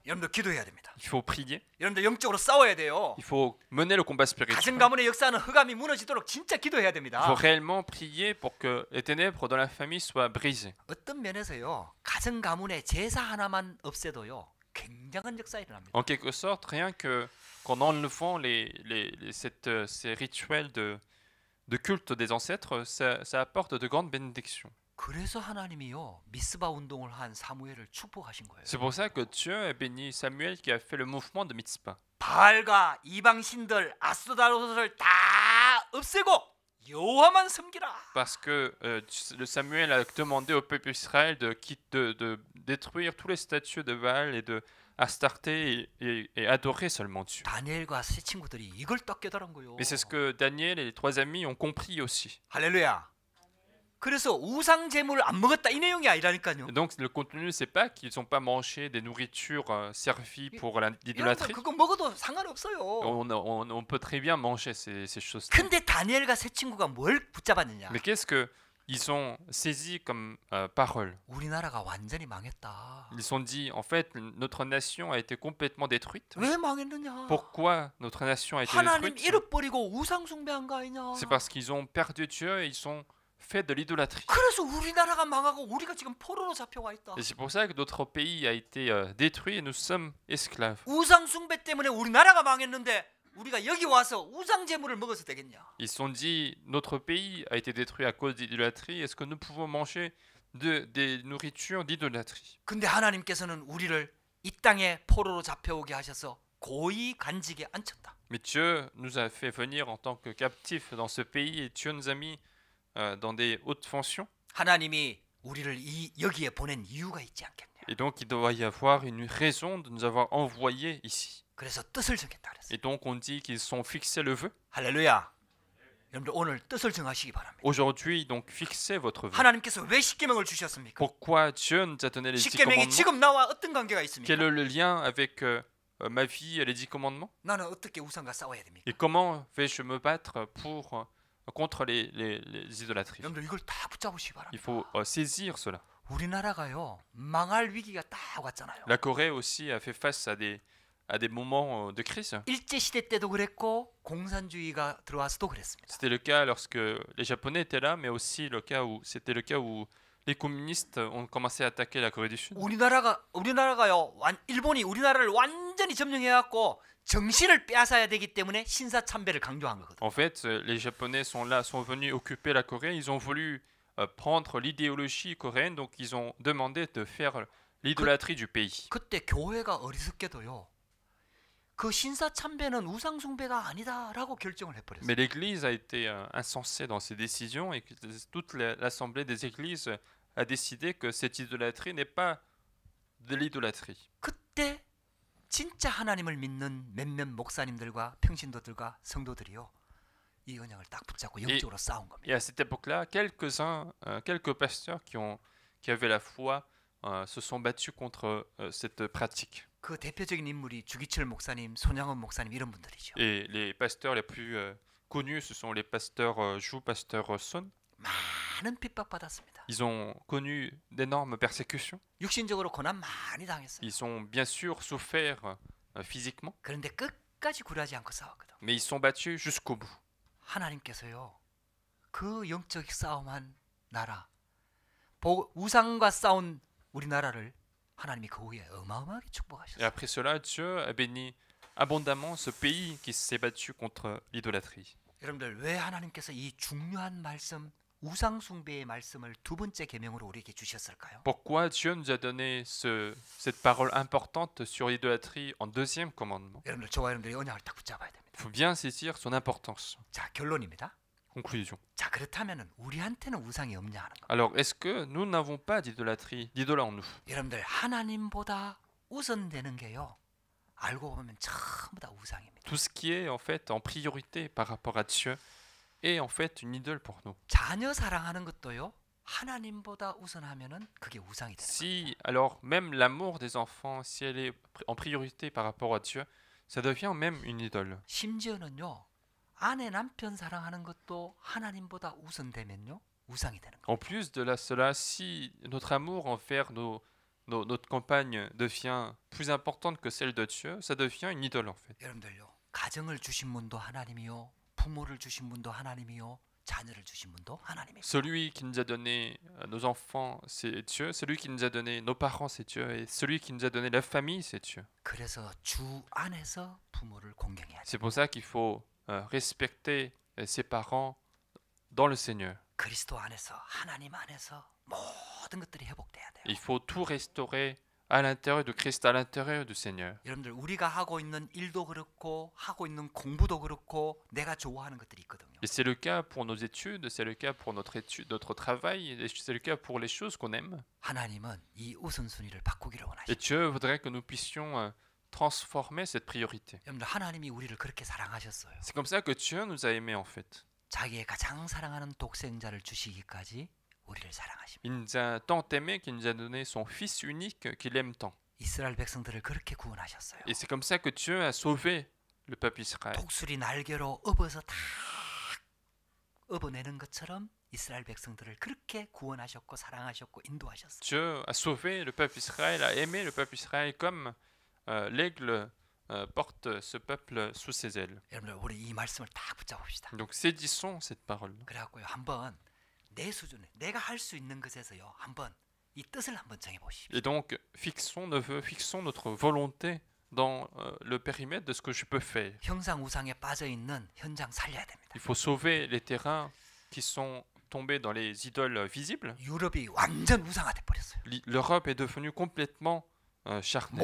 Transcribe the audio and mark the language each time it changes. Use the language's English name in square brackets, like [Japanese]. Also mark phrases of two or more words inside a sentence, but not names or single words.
[Korean] 여러분들 기도해야 됩니다. [French] Il faut prier. [Korean] 여러분들 영적으로 싸워야 돼요. [French] Il faut mener le combat spirituel. [Korean] 가정 가문의 역사는 흑암이 무너지도록 진짜 기도해야 [French] Il [Korean] 됩니다. [French] faut réellement prier pour que les ténèbres dans la famille soient brisées. [Korean] 어떤 면에서요 가정 가문의 제사 하나만 없애도요 굉장한 역사 일어납니다. [French] En quelque sorte, rien qu'en enlevant ces rituels de culte des ancêtres, ça apporte de grandes bénédictions. [Korean] 그래서 하나님이요 미스바 운동을 한 사무엘을 축복하신 거예요. [French] C'est pour ça que Dieu a béni Samuel qui a fait le mouvement de Mitzpah. [Korean] 바알과 이방 신들 아스도다롯을 다 없애고 여호와만 섬기라. [French] Parce que le Samuel a demandé au peuple Israël de détruire tous les statues de Baal et de Astarté et adorer seulement Dieu. [Korean] 다니엘과 세 친구들이 이걸 딱 깨달은 거예요. [French] Mais c'est ce que Daniel et les 3 amis ont compris aussi. [Korean] 할렐루야. 그래서 우상 제물을 안 먹었다 이 내용이 아니라니까요. [French] Et donc le contenu, c'est pas qu'ils n'ont pas mangé des nourritures servies pour [Korean] 여러분 [French] l'idolâtrie. [Korean] 그거 먹어도 상관없어요. [French] On peut très bien manger ces choses. [Korean] 근데 다니엘과 세 친구가 뭘 붙잡았느냐? [French] Mais qu'est-ce qu'ils ont saisi comme parole? [Korean] 우리나라가 완전히 망했다. [French] Ils ont dit, en fait, notre nation a été complètement détruite. [Korean] 왜 망했느냐? [French] Pourquoi notre nation a été [Korean] 하나님 [French] détruite? [Korean] 잃어버리고 우상 숭배한 거 아니냐? [French] C'est parce qu'ils ont perdu Dieu et ils ont fait de l'idolâtrie. [Korean] 그래서 우리나라가 망하고 우리가 지금 포로로 잡혀와 있다. Et c'est pour ça que notre pays a été détruit et nous sommes esclaves. 우상 숭배 때문에 우리나라가 망했는데 우리가 여기 와서 우상 제물을 먹어서 되겠냐? [French] Ils se sont dit, notre pays a été détruit à cause d'idolâtrie. Est-ce que nous pouvons manger des nourritures d'idolâtrie? [Korean] 근데 하나님께서는 우리를 이 땅에 포로로 잡혀오게 하셔서 고이 간직에 앉혔다. [French] Mais Dieu nous a fait venir en tant que captifs dans ce pays et Dieu nous a mis dans des hautes fonctions. [Korean] 하나님이 우리를 여기에 보낸 이유가 있지 않겠냐? [French] Et donc il doit y avoir une raison de nous avoir envoyés ici. [Korean] 그래서 뜻을 정했다 그랬어요. [French] Et donc on dit qu'ils sont fixés le vœu. [Korean] 할렐루야. 여러분들 오늘 뜻을 정하시기 바랍니다. [French] Aujourd'hui, donc fixez votre vœu. [Korean] 하나님께서 왜 십계명을 주셨습니까? [French] Pourquoi Dieu nous a donné les 10 [Korean] 십계명이 [French] commandements? [Korean] 지금 나와 어떤 관계가 있습니까? [French] Quel est le lien avec ma vie et les 10 commandements? [Korean] 나는 어떻게 우상과 싸워야 됩니까? [French] Et comment vais-je me battre contre les idolâtries? [Korean] 여러분들 이걸 다 붙잡으시기 바랍니다. [French] Il faut saisir cela. [Korean] 우리나라가요 망할 위기가 딱 왔잖아요. [French] La Corée aussi a fait face à des moments de crise. [Korean] 일제 시대 때도 그랬고 공산주의가 들어와서도 그랬습니다. [French] C'était le cas lorsque les Japonais étaient là, mais aussi c'était le cas où les communistes ont commencé à attaquer la Corée du Sud. [Korean] 우리나라가요 일본이 우리나라를 완전히 점령해갖고 정신을 빼앗아야 되기 때문에 신사참배를 강조한 거거든요. [French] En fait, les Japonais sont venus occuper la Corée. Ils ont voulu prendre l'idéologie coréenne, donc ils ont demandé de faire l'idolâtrie du pays. [Korean] 그때 교회가 어리석게도요. 그 신사참배는 우상숭배가 아니다라고 결정을 해버렸어요. [French] Mais l'Église a été insensée dans ses décisions et que toute l'assemblée des églises a décidé que cette idolâtrie n'est pas de l'idolâtrie. [Korean] 그때 진짜 하나님을 믿는 몇몇 목사님들과 평신도들과 성도들이요. 이 언약을 딱 붙잡고 영적으로 싸운 겁니다. [French] Et à cette époque-là, quelques pasteurs qui avaient la foi se sont battus contre cette pratique. [Korean] 그 대표적인 인물이 주기철 목사님, 손양원 목사님 이런 분들이죠. [French] Et les pasteurs les plus connus, ce sont les pasteurs Jou, pasteur Son. [Korean] 많은 핍박받았습니다. [French] Ils ont connu d'énormes persécutions. [Korean] 육신적으로 고난 많이 당했어요. [French] Ils ont bien sûr souffert physiquement, [Korean] 그런데 끝까지 굴하지 않고 싸웠거든. [French] mais ils sont battus jusqu'au bout. [Korean] 하나님께서요, 그 영적 싸움한 나라, 우상과 싸운 우리나라를 하나님이 그 후에 어마어마하게 [French] Et [Korean] 축복하셨어요. [French] après cela, Dieu a béni abondamment ce pays qui s'est battu contre l'idolâtrie. [Korean] 여러분들, 왜 하나님께서 이 중요한 말씀, 우상 숭배의 말씀을 두 번째 계명으로 우리에게 주셨을까요? [French] Pourquoi Dieu nous a donné cette parole importante sur l'idolâtrie en deuxième commandement? [Korean] 여러분들, 저와 여러분들이 언약을 딱 붙잡아야 됩니다. [French] Il faut bien saisir son importance. [Korean] 자, 결론입니다. [French] Conclusion. [Korean] 자, 그렇다면 우리한테는 우상이 없냐 하는 거. [French] Alors, est-ce que nous n'avons pas d'idolâtrie, d'idoles en nous? [Korean] 여러분들, 하나님보다 우선되는 게요, 알고 보면 전부 다 우상입니다. [French] Tout ce qui est en fait en priorité par rapport à Dieu est en fait une idole pour nous. [Korean] 자녀 사랑하는 것도요, 하나님보다 우선하면은 그게 우상이 되는 거예요. [French] Si, alors, même l'amour des enfants, si elle est en priorité par rapport à Dieu, ça devient même une idole. [Korean] 심지어는요, 아내 남편 사랑하는 것도 하나님보다 우선되면요, 우상이 되는 거예요. [French] En plus de cela, si notre amour envers notre compagne devient plus importante que celle de Dieu, ça devient une idole en fait. [Korean] 여러분들요, 가정을 주신 분도 하나님이요, 부모를 주신 분도 하나님이요, 자녀를 주신 분도 하나님이에요. [French] Celui qui nous a donné nos enfants, c'est Dieu. Celui qui nous a donné nos parents, c'est Dieu. Et celui qui nous a donné la famille, c'est Dieu. [Korean] 그래서 주 안에서 부모를 공경해야 돼요. [French] C'est pour ça qu'il faut respecter ses parents dans le Seigneur. [Korean] 그리스도 안에서, 하나님 안에서 모든 것들이 회복돼야 돼요. [French] Il faut tout restaurer à l'intérieur de Christ, à l'intérieur du Seigneur. [Korean] 여러분들, 우리가 하고 있는 일도 그렇고 하고 있는 공부도 그렇고 내가 좋아하는 것들이 있거든요. [French] Et c'est le cas pour nos études, c'est le cas pour notre travail, et c'est le cas pour les choses qu'on aime. [Korean] 하나님은 이 우선순위를 바꾸기를 [French] Et [Korean] 원하십니다. [French] Dieu voudrait que nous puissions transformer cette priorité. [Korean] 여러분들, 하나님이 우리를 그렇게 사랑하셨어요. [French] C'est comme ça que Dieu nous a aimés en fait. [Korean] 자기의 가장 사랑하는 독생자를 주시기까지 우리를 사랑하십니다. [French] Il nous a tant aimés qu'il nous a donné son Fils unique qu'il aime tant. [Korean] 이스라엘 백성들을 그렇게 구원하셨어요. [French] Et c'est comme ça que Dieu a sauvé le peuple Israël. [Korean] 독수리 날개로 업어서 다 업어내는 것처럼 이스라엘 백성들을 그렇게 구원하셨고 사랑하셨고 인도하셨어요. [French] Dieu a sauvé le peuple Israël, a aimé le peuple Israël comme l'aigle porte ce peuple sous ses ailes. [Korean] 여러분들, 우리 이 말씀을 딱 붙잡읍시다. [French] Donc saisissons cette parole. [Korean] 그래갖고요, 한번 내 수준에 내가 할 수 있는 것에서요, 한번 이 뜻을 한번 정해보십시오. [French] Et donc fixons notre volonté dans le périmètre de ce que je peux faire. [Korean] 형상 우상에 빠져 있는 현장 살려야 됩니다. [French] Il faut sauver les terrains qui sont tombés dans les idoles visibles. [Korean] 유럽이 완전 우상화돼 버렸어요. [French] L'Europe est devenue complètement charnelle.